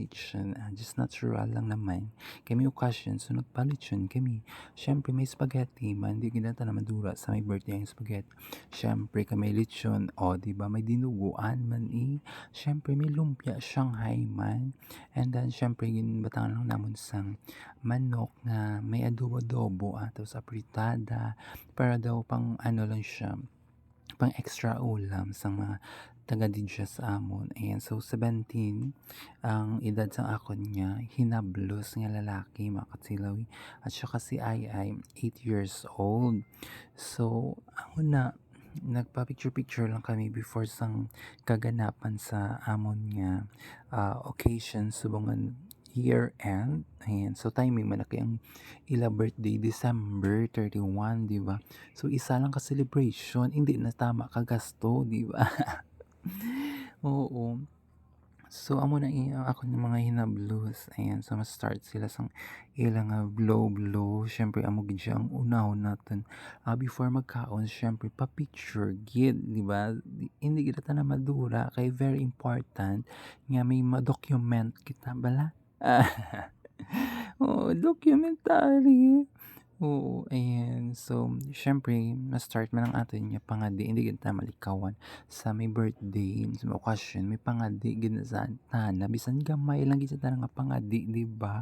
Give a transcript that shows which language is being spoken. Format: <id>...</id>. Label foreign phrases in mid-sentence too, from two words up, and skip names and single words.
<hil>lechon,</hil> <en>just natural</en> <hil>lang naman, kami occasion, so nagpa-lechon kami, syempre may spaghetti man, di ginata na madura sa may birthday ang spaghetti, syempre kami lechon, o diba, may dinuguan man syempre may lumpia Shanghai man,</hil> <en>and then</en> <hil>syempre ginbatangan lang namon sang manok na may adobo-adobo, tapos apritada, para daw pang ano lang siya, pang extra ulam sa mga taga-didya sa amon. Ayan, so 17 ang edad sa akon niya, hinablos nga lalaki mga katsilaw.</hil> <tl>At saka si Ai</tl> <en>8 years old.</en> <hil>So, ako na, nagpa-picture-picture lang kami before sang kaganapan sa amon nga occasion subongan</hil> <en>year end.</en> <hil>Ayan, so timing man na kay ang ila birthday December 31, di ba? So isa lang ka celebration, hindi na tama ka gasto, di ba? Oo. So amo na ako ng mga hinablos. Ayan, so ma-start sila sang ilang blow. Syempre amo gid siya ang unahon natin. Before magkaon, syempre pa-picture gid, di ba? Hindi kita na madura kay</hil> <en>very important</en> <hil>nga may ma-document kita bala. Oo, documentary. Oo, ayan. So, siyempre na-start man ang aton nga pangadi, hindi gid ta malikawan sa may birthday, sa may okasyon, may pangadi gid na sa tana, bisan gamay lang gid sa tana nga pangadi, di ba?</hil>